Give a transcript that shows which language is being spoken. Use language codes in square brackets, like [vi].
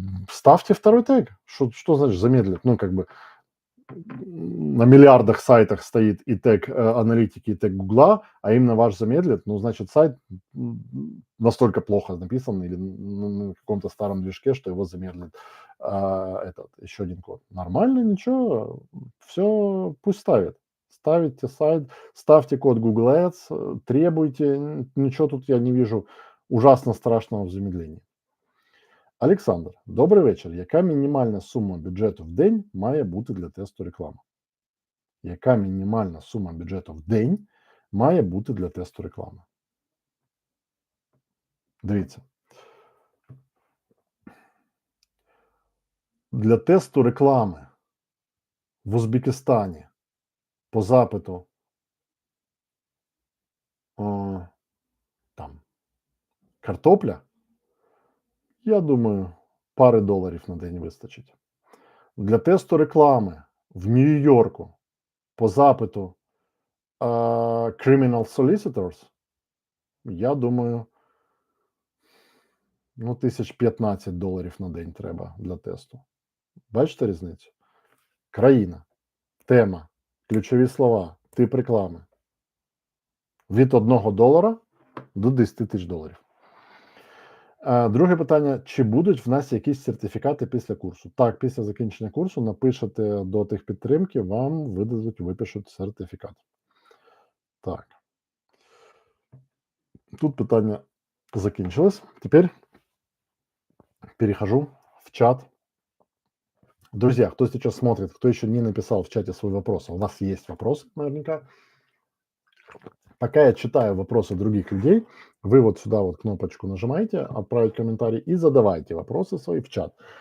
[ru] Ставьте второй тег. Что значит замедлит? Ну, как бы на миллиардах сайтах стоит и тег аналитики, и тег Гугла, а именно ваш замедлит, ну, значит, сайт настолько плохо написан или на каком-то старом движке, что его замедлит еще один код. Нормально, ничего, все пусть ставит. ставите сайт, ставьте код Google Ads, требуйте, ничего тут я не вижу ужасно страшного в замедленні. [uk] Олександр, добрий вечір. Яка мінімальна сума бюджету в день має бути для тесту реклами? Яка мінімальна сума бюджету в день має бути для тесту реклами? Дивіться. Для тесту реклами в Узбекистані по запиту там картопля, я думаю, пари доларів на день вистачить. Для тесту реклами в Нью-Йорку по запиту Criminal Solicitors, я думаю, ну, $15 на день треба для тесту. Бачите різницю? Країна, тема, ключові слова, тип реклами. Від $1 до $10 000. Друге питання, чи будуть в нас якісь сертифікати після курсу? Так, після закінчення курсу напишете до техпідтримки, вам випишуть сертифікат. Так. Тут питання закінчилось. [ru] Теперь перехожу в чат. Друзья, кто сейчас смотрит, кто еще не написал в чате свой вопрос, у вас есть вопросы наверняка. Пока я читаю вопросы других людей, вы вот сюда вот кнопочку нажимаете, отправить комментарий и задавайте вопросы свои в чат.